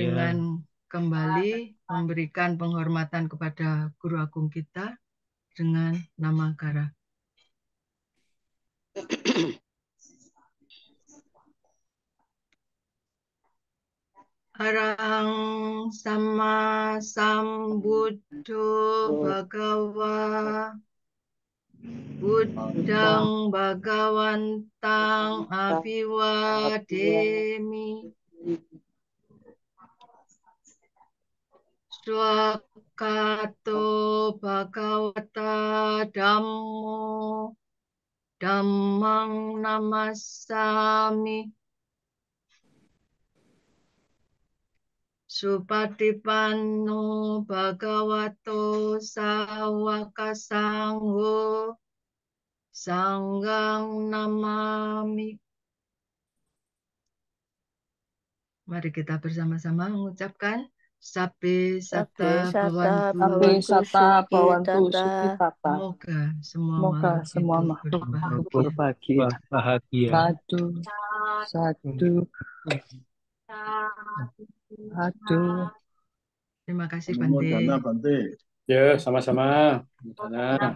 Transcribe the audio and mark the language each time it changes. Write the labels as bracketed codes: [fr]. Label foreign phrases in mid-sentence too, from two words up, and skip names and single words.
[id] dengan kembali memberikan penghormatan kepada Guru Agung kita dengan nama Kara. [pi] Arang sama sambuddho bhagawa buddhang bhagawantang abiwademi swakato bhagawata dhammo dhammang namassami Supatipanno bhagavato sawaka sangho sanggang namami. [id] Mari kita bersama-sama mengucapkan [pi] Sabbe Satta Sabbe Bhavantu. Satta Sabbe Bhavantu Satta Bhavantu Sukitata. [id] Semoga semua Semoga makhluk semua hidup makhluk berbahagia. berbahagia. Bahagia. Satu. Terima kasih Bante. Anumodana Bante. Ya, sama-sama. Anumodana.